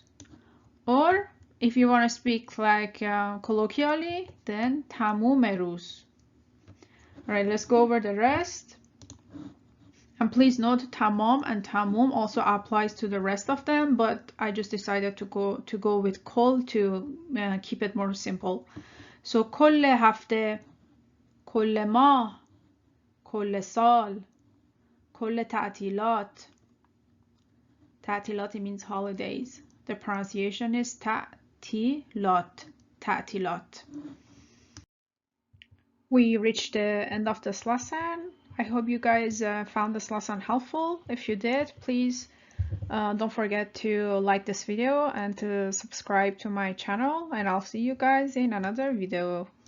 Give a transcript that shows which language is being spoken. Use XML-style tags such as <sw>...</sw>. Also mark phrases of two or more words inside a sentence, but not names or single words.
<en>Or if you want to speak like colloquially, then</en> <fa>تموم روز.</fa> <en>All right, let's go over the rest. And please note, tamam and tamum also applies to the rest of them, but I just decided to go with kol to keep it more simple.</en> <fa>So کل هفته، کل ماه، کل سال, کل تعطیلات تعطیلات</fa> <en>means holidays. The pronunciation is تعطیلات.</en> <fa>تعطیلات.</fa> <en>We reached the end of this lesson. I hope you guys found this lesson helpful. If you did, please don't forget to like this video and to subscribe to my channel, and I'll see you guys in another video.</en>